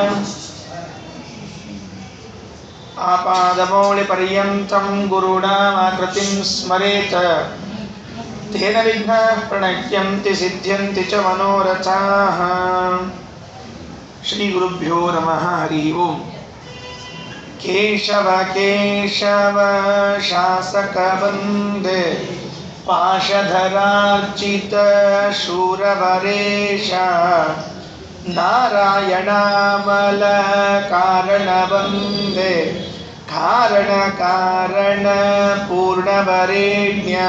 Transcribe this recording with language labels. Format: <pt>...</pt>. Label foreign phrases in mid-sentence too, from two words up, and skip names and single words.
<sa>आपादमौलिपर्यन्तं गुरूणामाकृतिं स्मरेत् तेन विघ्नाः प्रणश्यन्ति सिद्ध्यन्ति च मनोरथाः. श्री गुरुभ्यो नमः हरि ॐ. केशव केशव शासक वन्दे पाशधरार्चित शूरवरेश नारायणामल कारण वन्दे कारण कारण पूर्णवरेण्य.</sa>